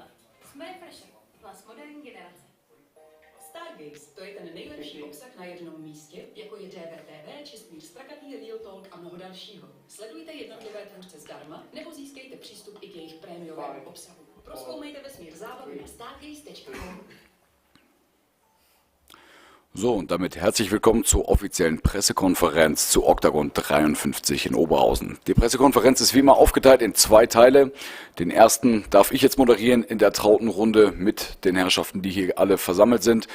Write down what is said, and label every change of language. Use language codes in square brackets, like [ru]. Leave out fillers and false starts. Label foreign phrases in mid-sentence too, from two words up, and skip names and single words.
[cs] Jsme refresher, hlas moderní generace. Stargaze, to je ten nejlepší obsah na jednom místě, jako je TV, čistý strakatý Real Talk a mnoho dalšího. Sledujte jednotlivé tvůrce zdarma, nebo získejte přístup i k jejich prémiovému obsahu. Prozkoumejte vesmír zábavy na stargaze.com. [de] So, und damit herzlich willkommen zur offiziellen Pressekonferenz zu Oktagon 53 in Oberhausen. Die Pressekonferenz ist wie immer aufgeteilt in zwei Teile. Den ersten darf ich jetzt moderieren in der trauten Runde mit den Herrschaften, die hier alle versammelt sind.